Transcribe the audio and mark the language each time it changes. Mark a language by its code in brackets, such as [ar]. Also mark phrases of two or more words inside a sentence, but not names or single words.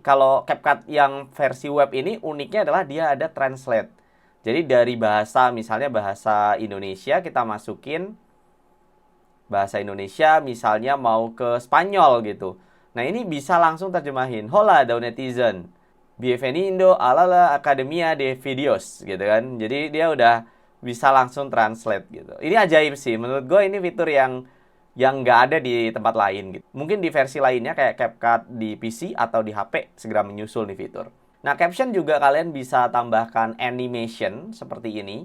[id] Kalau CapCut yang versi web ini, uniknya adalah dia ada translate. Jadi dari bahasa, misalnya bahasa Indonesia, kita masukin bahasa Indonesia, misalnya mau ke Spanyol gitu. Nah, ini bisa langsung terjemahin. [es] Hola, daun netizen. Bienvenido a la Academia de Videos, [id] gitu kan. Jadi dia udah bisa langsung translate gitu. Ini ajaib sih. Menurut gue ini fitur yang nggak ada di tempat lain gitu. Mungkin di versi lainnya kayak CapCut di PC atau di HP segera menyusul nih fitur. Nah, caption juga kalian bisa tambahkan animation seperti ini.